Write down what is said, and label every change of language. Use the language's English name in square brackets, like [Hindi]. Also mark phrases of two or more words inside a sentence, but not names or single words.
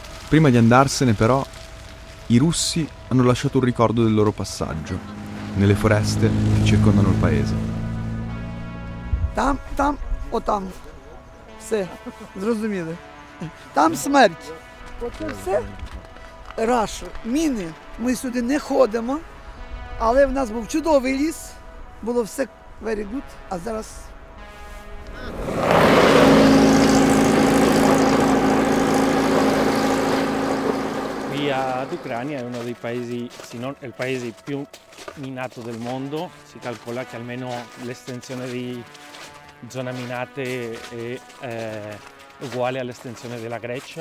[Italian] Prima di andarsene, però, i russi hanno lasciato un ricordo del loro passaggio, nelle foreste che circondano il paese. [Ukrainian] Там, отам. Все, зрозуміли. Там смерть. Оце все. Раш, міни. Ми сюди не ходимо, але в нас був чудовий ліс, було все [English] very good, [Ukrainian] а зараз... [Italian] Qui ad Ucraina è uno dei paesi, se non il paese più minato del mondo. Si calcola che almeno l'estensione di zone minate è uguale all'estensione della Grecia.